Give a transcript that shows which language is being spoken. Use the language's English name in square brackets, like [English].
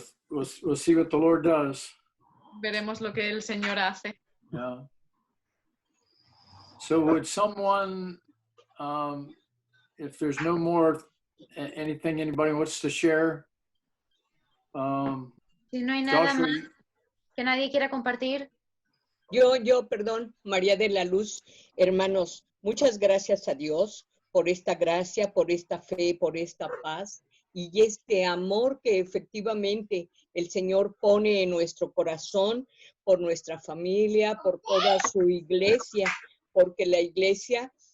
[English] We'll see what the Lord does. [Spanish] Veremos lo que el Señor hace. [English] Yeah. So would someone, if there's no more, anything anybody wants to share? [Spanish] Si no hay nada Joshua, más que nadie quiera compartir. Perdón, María de la Luz, hermanos, muchas gracias a Dios por esta gracia, por esta fe, por esta paz y este amor que efectivamente el Señor pone en nuestro corazón, por nuestra familia, por toda su iglesia, porque la iglesia